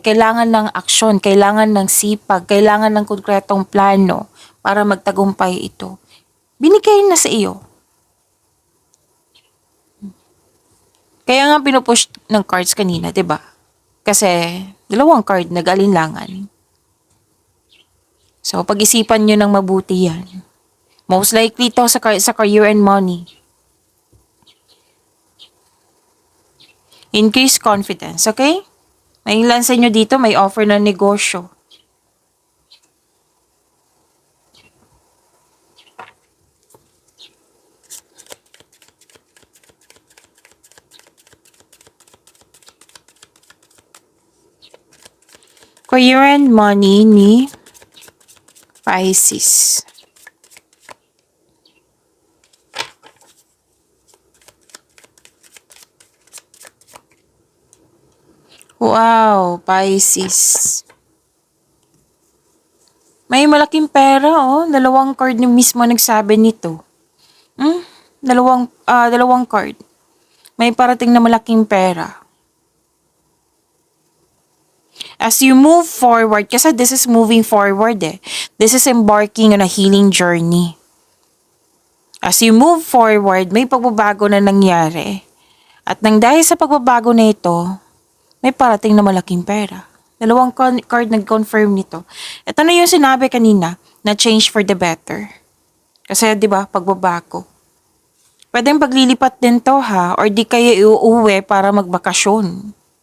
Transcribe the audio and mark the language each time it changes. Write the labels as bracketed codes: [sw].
[tl] Kailangan ng aksyon, kailangan ng sipag, kailangan ng konkretong plano para magtagumpay ito. Binigay na sa iyo. Kaya nga pinupush ng cards kanina, 'di ba? Kasi dalawang card nag-alinlangan. So, pag-isipan nyo ng mabuti yan. [en] Most likely to sa career and money. Increase confidence, okay? [tl] May ilan sa inyo dito may offer na negosyo. [en] Career and money ni Pisces. Wow, Pisces. [tl] May malaking pera, oh. Dalawang card ni mismo nagsabi nito. Dalawang card. May parating na malaking pera. [en] As you move forward, kasi this is moving forward eh. This is embarking on a healing journey. As you move forward, [tl] may pagbabago na nangyari. At nang dahil sa pagbabago na ito, may parating na malaking pera. Dalawang card nag-confirm nito. Ito na yung sinabi kanina, na [en] change for the better. [tl] Kasi 'di ba, pagbabago. Pwedeng paglilipat din to ha, or di kayo iuuwi para magbakasyon.